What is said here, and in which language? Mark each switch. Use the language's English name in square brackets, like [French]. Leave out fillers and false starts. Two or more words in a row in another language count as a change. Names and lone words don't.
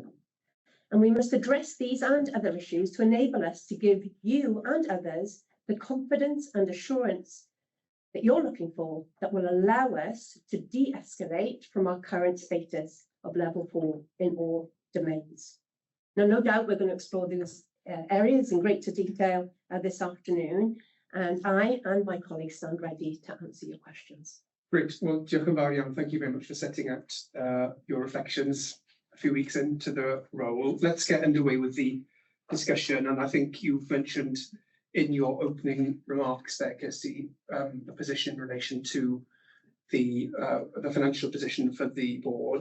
[English] And we must address these and other issues to enable us to give you and others the confidence and assurance that you're looking for, that will allow us to de-escalate from our current status of level 4 in all domains. Now, no doubt we're going to explore these areas in greater detail this afternoon, and I and my colleagues stand ready to answer your questions. Great. Well, [Welsh] diolch yn fawr iawn. [English] Thank you very much for setting out your reflections a few weeks into the role. Let's get underway with the discussion, and I think you've mentioned in your opening remarks there, Kirsty, the position in relation to the financial position for the board.